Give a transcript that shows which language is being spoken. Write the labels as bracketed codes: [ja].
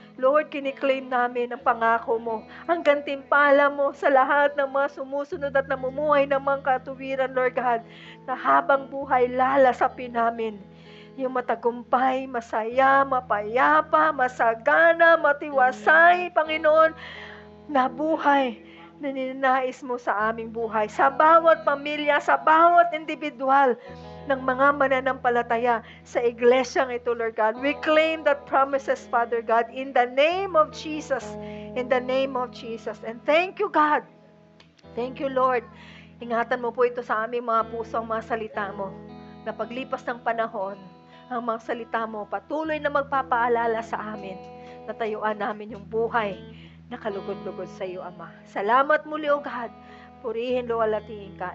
[tl] Lord, kiniklaim namin ang pangako mo, ang gantimpala mo sa lahat ng mga sumusunod at namumuhay ng mga katuwiran, Lord God, na habang buhay lalasapin namin yung matagumpay, masaya, mapayapa, masagana, matiwasay, Panginoon, na buhay na ninanais mo sa aming buhay, sa bawat pamilya, sa bawat individual ng mga mananampalataya sa iglesyang ito, Lord God. [en] We claim that promises, Father God, in the name of Jesus. In the name of Jesus. And thank you, God. Thank you, Lord. [tl] Ingatan mo po ito sa aming mga puso, ang mga salita mo, na paglipas ng panahon, ang mga salita mo patuloy na magpapaalala sa amin na tayuan namin yung buhay na kalugod-lugod sa iyo, Ama. Salamat muli, O God. Purihin, luwalhatiin ka.